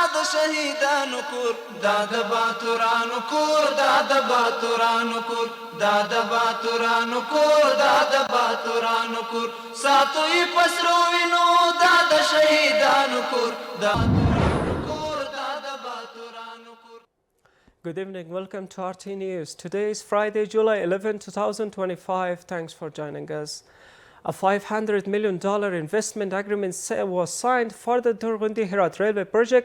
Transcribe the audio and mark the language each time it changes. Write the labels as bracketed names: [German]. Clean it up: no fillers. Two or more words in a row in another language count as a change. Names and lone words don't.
[Pashto] شهیدانو کور دا د باتورانو کور دا د باتورانو کور دا د باتورانو کور دا د باتورانو کور ساتو یې پسرو وینو دا د شهیدانو کور دا [English] Good evening. Welcome to RTA News. Today is Friday, July 11, 2025. Thanks for joining us. A $500 million investment agreement was signed for the Durgundi-Herat railway project.